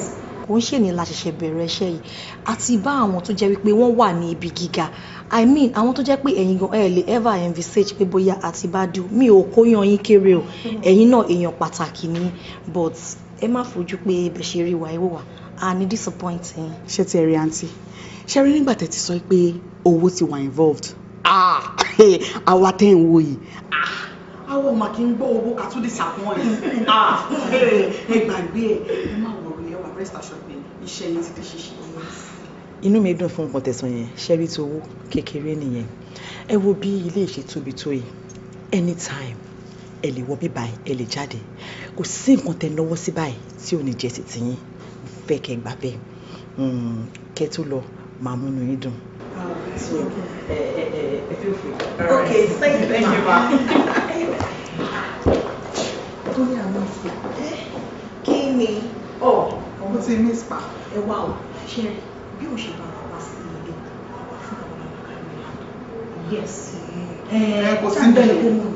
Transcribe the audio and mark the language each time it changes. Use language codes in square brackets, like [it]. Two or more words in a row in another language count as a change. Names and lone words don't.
[yo] Kò ń ṣèní la ṣẹ̀ṣẹ̀ bẹ̀rẹ̀ iṣẹ́ yìí àti bá àwọn tó jẹ́ wípé wọ́n wà ní ibi gíga, [en] I mean [yo] àwọn tó jẹ́ pé ẹ̀yin gan ẹ lè [en] ever envisage [yo] pé bóyá àti bá dùn mi ò kóyan yín kéré o, ẹ̀yin náà èèyàn pàtàkì ni, but ẹ má fojú pé bẹ̀ ṣe rí wa ẹ̀wọ̀ wa a ní disappointing. Ṣé ti ẹ rí àǹtí? Ṣé rí nígbà tẹ́ ti sọ pé owó ti wà involved? Àwa tẹ́ ń wo yìí. Àwọn ọmọ kì í gbọ́ owó ká tún disappoint. Ẹ gbàgbé ẹ má wọ̀rọ̀ ẹ wà [en] rest assured [yo] pé iṣẹ́ yín ti di ṣíṣe. Inú mi dùn fún nǹkan tẹ̀sán yẹn, ṣẹ́rí tó owó kékeré nìyẹn. Ẹ wo bí ilé ìṣe tóbi tó yìí, anytime ẹ lè wọ bí báyìí ẹ lè jáde, kò sí nǹkan tẹ́ náwó sí báyìí tí ò ní jẹ́ sí tiyín, fẹ́ kẹ́ gbà bẹ́ẹ̀, kẹ́ tó lọ máa múnú yín dùn. [en] Feel free. Okay, thank you, ma. [yo] Torí àwọn ìfẹ́. Kí ni? Mo ti miss pa. Ẹ wá o, ṣe bí o ṣe bá wá sí ilé. Yes. Kò sí bẹ́ẹ̀ ni.